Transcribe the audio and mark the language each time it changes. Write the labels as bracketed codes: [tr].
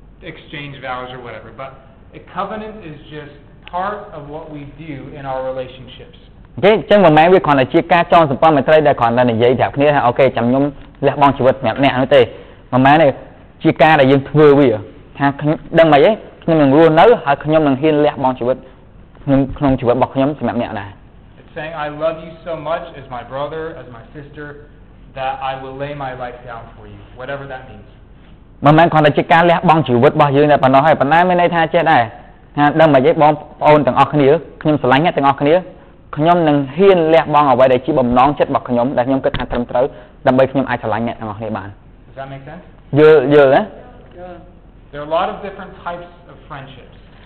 [en] exchange vows or whatever, but a covenant is just part of what we do in our relationships. [km] ចឹងមិនមែនវាគ្រាន់តែជាការចងសម្ព័ន្ធមេត្រីដែលគ្រាន់តែនិយាយប្រាប់គ្នាថាអូខេចាំខ្ញុំលះបង់ជីវិតសម្រាប់អ្នកនោះទេមិនមែនទេជាការដែលយើងធ្វើវាថាដឹងមិនអីខ្ញុំនឹងរស់នៅហើយខ្ញុំនឹងហ៊ានលះបង់ជីវិតក្នុងជីវិតរបស់ខ្ញុំសម្រាប់អ្នកដែរ [en] It's saying I love you so much as my brother, as my sister, that I will lay my life down for you, whatever that means. [km] មិនមែនគ្រាន់តែជាការលះបង់ជីវិតរបស់យើងតែប៉ុណ្ណោះហើយប៉ុន្តែមានន័យថាចេះដែរថាដឹងមិនអីបងប្អូនទាំងអស់គ្នាខ្ញុំស្រឡាញ់អ្នកទាំងអស់គ្នាខ្ញុំនឹងហ៊ានលះបង់អ្វីដែលជាបំណងចិត្តរបស់ខ្ញុំដែលខ្ញុំគិតថាត្រឹមត្រូវដើម្បីខ្ញុំអាចស្រឡាញ់អ្នកទាំងអស់គ្នាបាន [en] Does that make sense? [km] យល់ទេ [en] There are a lot of different types of friendships.